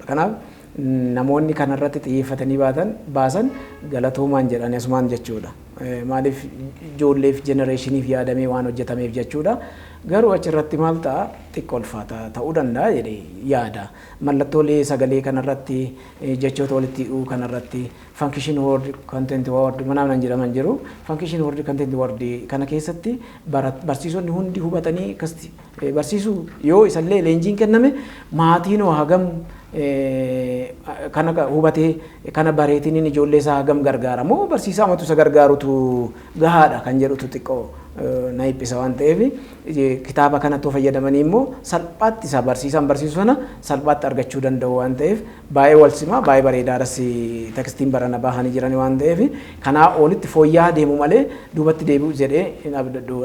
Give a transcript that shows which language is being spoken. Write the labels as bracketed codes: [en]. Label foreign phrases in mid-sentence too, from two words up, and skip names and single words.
[om] Kanaaf namoonni kanarratti xiyyeeffatanii baasan galatoomaan jedhanii asumaan jechuudha. Maaliif ijoolleef jenereeshiniif yaadamee waan hojjetameef jechuudha. Garuu achirratti maal ta'a xiqqoo ulfaata ta'uu danda'a jedhee yaada. Mallattoolee sagalee kanarratti jechoota walitti hidhuu kanarratti [en] function word content word [om] manaan jedhaman jiru. [en] Function word content word [om] kana keessatti barsiisonni hundi hubatanii akkasti barsiisuu yoo isallee leenjiin kenname maatiin hagam kana hubatee kana bareetiin ijoollee isaa hagam gargaara moo barsiisaa amatu isa gargaarutu gahaadha kan jedhutu xiqqoo na hiphisa waan ta'eef kitaaba kanatti fayyadamanii immoo salphaatti isa barsiisaan barsiisu sana salphaatti argachuu danda'u waan ta'eef baay'ee wal simaa baay'ee bareedaadhas tekstiin barana bahanii jiran waan ta'eef kanaa olitti fooyya'aa deemu malee duubatti deebi'u jedhee hin abdadhu.